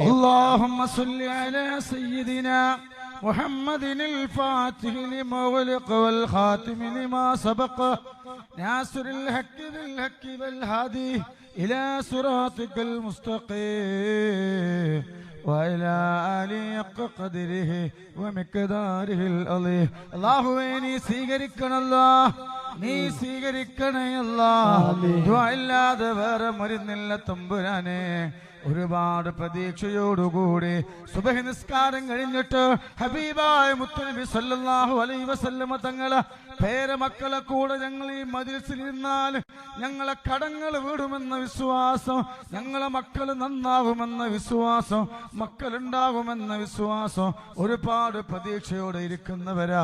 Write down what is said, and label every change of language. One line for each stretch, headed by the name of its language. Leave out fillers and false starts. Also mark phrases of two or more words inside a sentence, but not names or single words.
Arabic: اللهم صل على سيدنا محمد الفاتح لما غلق والخاتم لما سبق ناصر الحق بالحق والهادي إلى صراطك المستقيم وإلى آله قدره ومقداره العظيم.
Malayalam: അല്ലാഹുവേ നീ സ്വീകരിക്കണല്ലോ, നീ സ്വീകരിക്കണയല്ലോ. ദുആ ഇല്ലാതെ വേറെ മരുന്നില്ല തമ്പുരാനെ. ഒരുപാട് പ്രതീക്ഷയോടുകൂടി സുബഹി നിസ്കാരം കഴിഞ്ഞിട്ട് ഹബീബായ മുത്തുനബി
Arabic: صلى الله عليه وسلم
Malayalam: തങ്ങളെ പേരമക്കളെ കൂടെ ഞങ്ങൾ ഈ മജ്‌ലിസിൽ ഇരുന്നാൽ ഞങ്ങളെ കടങ്ങൾ വീടുമെന്ന വിശ്വാസം, ഞങ്ങളെ മക്കൾ നന്നാകുമെന്ന വിശ്വാസം, മക്കളുണ്ടാകുമെന്ന വിശ്വാസം, ഒരുപാട് പ്രതീക്ഷയോടെ ഇരിക്കുന്നവരാ.